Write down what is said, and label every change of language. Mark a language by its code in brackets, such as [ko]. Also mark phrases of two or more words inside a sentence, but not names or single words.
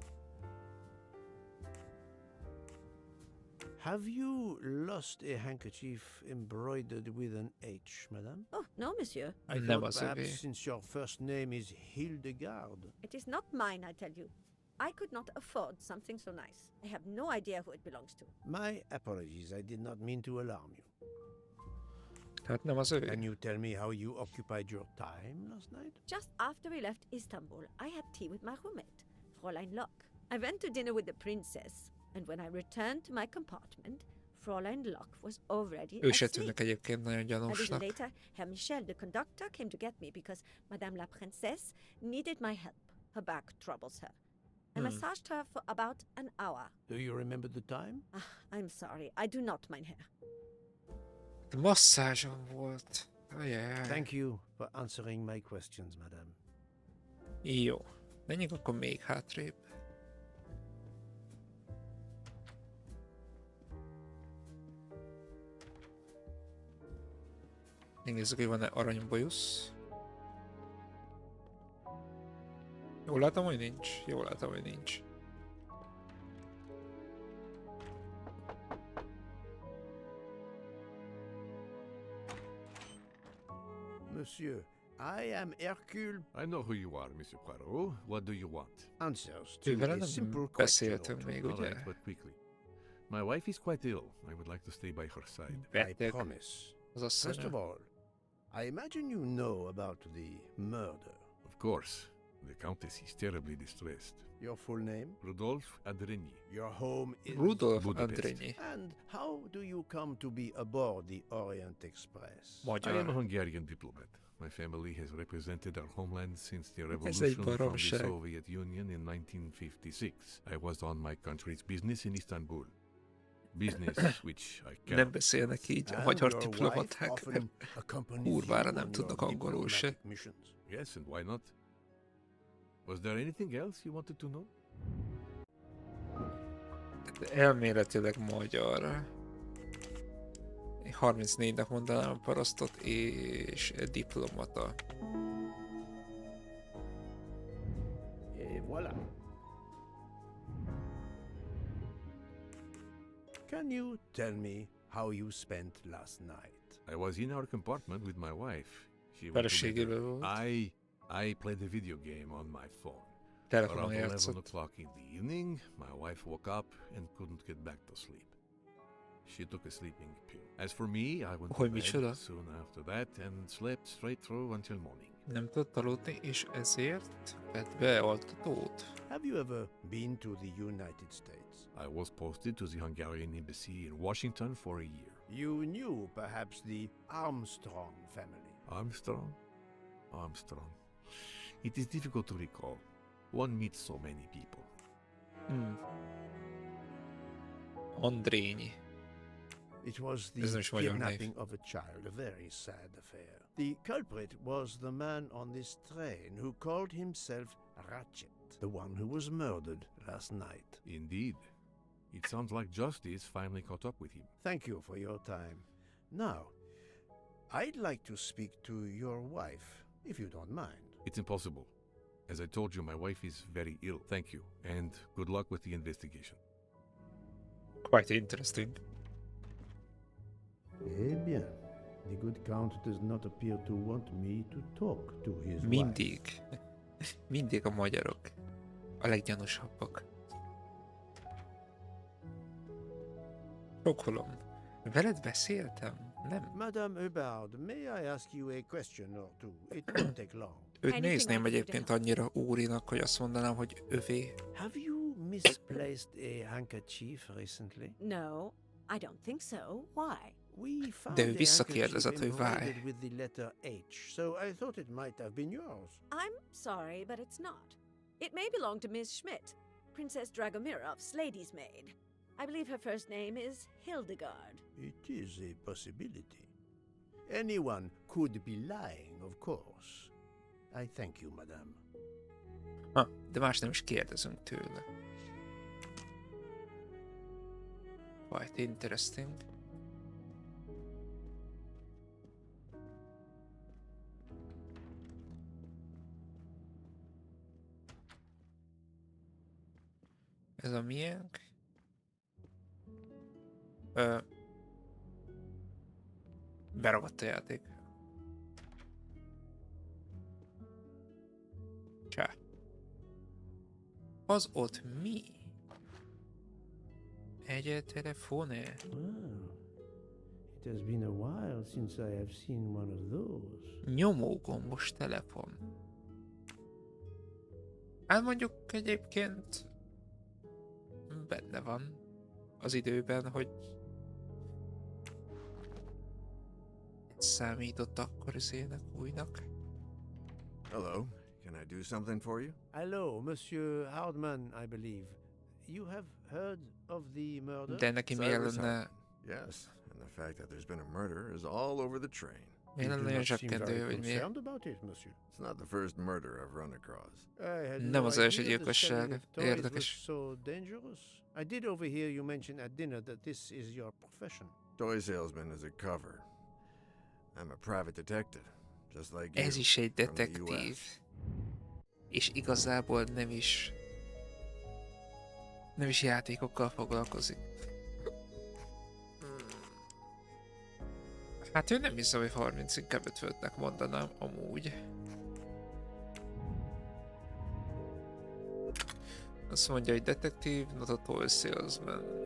[en] Have you lost a handkerchief embroidered with an H, madame? Oh, no, monsieur. I Never thought said perhaps it. since your first name is Hildegard. It is not mine, I tell you. I could not afford something so nice. I have no idea who it belongs to. My apologies, I did not mean to alarm you. [hu] Tehát nem az ő. [en] Can you tell me how you occupied your time last night? Just after we left Istanbul, I had tea with my roommate, Fräulein Locke. I went to dinner with the princess, and when I returned to my compartment, Fräulein Locke was already [hu] Ő se [en] asleep. [hu] tűnik egyébként nagyon [en] A little [hu] gyanúsnak. [en] later, Herr Michel, the conductor, came to get me because Madame la Princesse needed my help. Her back troubles her. I massaged her for about an hour. Do you remember the time? I'm sorry, I do not, [de] mein Herr. [hu] Masszázsom volt. Ajaj. [en] Thank you for answering my questions, madame. [hu] Jó. Menjünk akkor még hátrébb. Nézzük, hogy van-e aranybolyusz. Jól látom, hogy nincs? Jól látom, hogy nincs. [en] Monsieur, I am Hercule. I know who you are, Monsieur Poirot. What do you want? Answers [hu] Ő [en] to [hu] vele [en] a [hu] nem [en] simple question or [hu] beszéltünk [en] two. [hu] még, [en] All [hu] ugye? [en] right, but quickly. My wife is quite ill. I would like to stay by her side. I [hu] Beteg [en] promise. [hu] az asszony. [en] First of all, I imagine you know about the murder. Of course. The Countess is terribly distressed. Your full name? Rodolphe Adreny. Your home is... Rudolf Budapest. Andrényi. And how do you come to be aboard the Orient Express? I am a Magyar. Hungarian diplomat. My family has represented our homeland since the [hu] egy [en] revolution from the [hu] baromság. [en] Soviet Union in 1956. I was on my country's business in Istanbul. Business which I [hu] Nem [en] cannot. [hu] beszélnek így a [en] And [hu] magyar [en] your wife [hu] diplomaták. [en] often accompanies [hu] kurvára [en] you [hu] nem [en] on [hu] tudnak [en] your [hu] angolul se. [en] diplomatic missions. Yes, and why not? Was there anything else you wanted to know? [hu] Elméletileg magyar. 34-nek mondanám a parasztot, és diplomata. [fr] Et voilà. [en] Can you tell me how you spent last night? I was in our compartment with my wife. She went to bed. [hu] Feleségével volt. [en] I played a video game on my phone. [hu] Telefonon [en] Around 11 [hu] játszott. [en] o'clock in the evening, my wife woke up and couldn't get back to sleep. She took a sleeping pill. As for me, I went to [hu] Hogy [en] bed [hu] micsoda? [en] soon after that and slept straight through until morning. [hu] Nem tudott aludni, és ezért vett be altatót. [en] Have you ever been to the United States? I was posted to the Hungarian embassy in Washington for a year. You knew perhaps the Armstrong family. Armstrong? Armstrong. It is difficult to recall. One meets so many people. Andrényi. It was [hu] Ez nem [en] the [hu] is magyar név. [en] kidnapping of a child, a very sad affair. The culprit was the man on this train who called himself Ratchet, the one who was murdered last night. Indeed. It sounds like justice finally caught up with him. Thank you for your time. Now, I'd like to speak to your wife, if you don't mind. It's impossible. As I told you, my wife is very ill. Thank you, and good luck with the investigation. Quite interesting. [fr] Eh bien, [en] the good count does not appear to want me to talk to his wife. [hu] Mindig. Mindig a magyarok. A leggyanúsabbak. Sokkolom. Veled beszéltem? Nem. [en] Madame Hubbard, may I ask you a question or two? It won't take long. [hu] Őt [en] Anything [hu] nézném [en] I can do to [hu] egyébként [en] help. [hu] annyira úrinak, hogy azt mondanám, hogy övé. [en] Have you misplaced a handkerchief recently? No, I don't think so. Why? We found [hu] De [en] a [hu] ő visszakérdezett, [en] handkerchief [hu] hogy why. [en] embroidered with the letter H, so I thought it might have been yours. I'm sorry, but it's not. It may belong to Miss Schmidt, Princess Dragomirov's lady's maid. I believe her first name is Hildegard. It is a possibility. Anyone could be lying, of course. I thank you, madame. [hu] Ha, de más nem is kérdezünk tőle. [en] Quite interesting. [hu] Ez a miénk? Beragadt a játék. Csá. Az ott mi? Egy telefone. [en] Well, it has been a while since I have seen one of those. [hu] Nyomógombos telefon. Hát mondjuk egyébként benne van az időben, hogy számított akkor izének újnak. [en] Hello. Can I do something for you? Hello, Monsieur Hardman, I believe. You have heard of the murder? [hu] De neki miért [en] Cyrus [hu] lenne, [en] Hardman. Yes, and the fact that there's been a murder is all over the train. [hu] miért lenne olyan zsebkendő, hogy miért? [en] about it, monsieur. It's not the first murder I've run across. I had [hu] Nem [en] no [hu] az első [en] idea the selling [hu] gyilkosság. [en] of toys was [hu] Érdekes. [en] so dangerous. I did overhear you mention at dinner that this is your profession. Toy salesman is a cover. I'm a private detective, just like you. [hu] Ez is egy [en] from the [hu] detektív. [en] US. [hu] És igazából nem is játékokkal foglalkozik. Hát ő nem hiszem, hogy 30, inkább 55-nek mondanám amúgy. Azt mondja, hogy detektív, [en] not a toy salesman.